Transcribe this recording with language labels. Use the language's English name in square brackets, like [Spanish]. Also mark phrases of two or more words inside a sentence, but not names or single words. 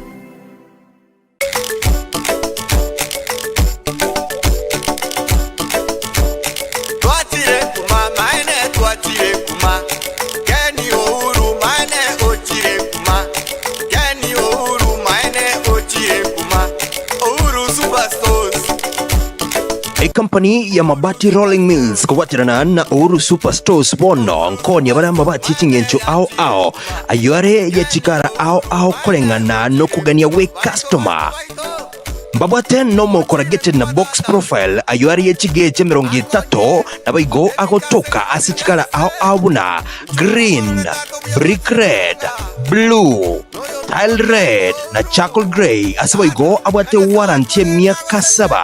[Gusii] Twatire kuma maine twatire kuma geni ohuru maine ochire kuma geni ohuru maine ochire kuma ohuru superstores. Kampani ya mabati Rolling Mills kuwatirana na Uhuru Superstores bono nkoni bara mabati chingencho ao ayore ya chikara ao kurengana no kugania we customer mbabwate no mo corrugated na [English] box profile [Gusii] ayore ya chigeche 30 na baigo agotoka asichikara ao buna [English] green, brick red, blue, tile red [Gusii] na [English] charcoal gray [Gusii] asibaigo abwate warranty miaka 7.